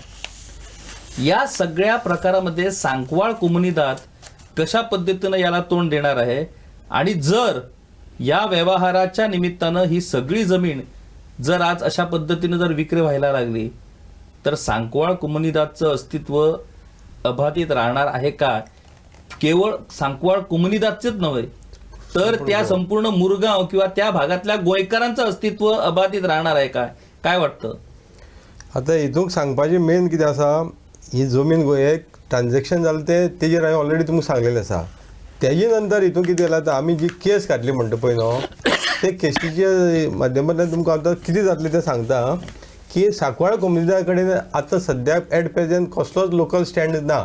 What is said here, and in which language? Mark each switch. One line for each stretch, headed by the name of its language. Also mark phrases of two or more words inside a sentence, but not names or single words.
Marathi: या सगळ्या प्रकारामध्ये सांकवाळ कोमुनिदाद कशा पद्धतीनं याला तोंड देणार आहे आणि जर या व्यवहाराच्या निमित्तानं ही सगळी जमीन जर आज अशा पद्धतीनं जर विक्री व्हायला लागली तर सांकवाळ कोमुनिदादचं अस्तित्व अबाधित राहणार आहे का? केवळ सांकवाळ कोमुनिदादचेच नव्हे तर त्या संपूर्ण मुरगाव किंवा त्या भागातल्या गोंयकारांचं अस्तित्व अबाधित राहणार आहे का? काय वाटतं?
Konkani: आता हितूंक सांगपाचें मेन कितें आसा, ही जमीन एक ट्रान्झॅक्शन जालें तेजेर हांवें ऑलरेडी तुमकां सांगलेलें आसा. तेजे नंतर हितून कितें जालां, आतां आमी जी केस काडली म्हणटा पळय न्हू, ते केसीच्या माध्यमांतल्यान तुमकां आतां कितें जातलें तें सांगता की सांकवाळ कोमुनिदादा कडेन आतां सद्याक
English: at present
Konkani: कसलोच
English: local stand
Konkani: ना.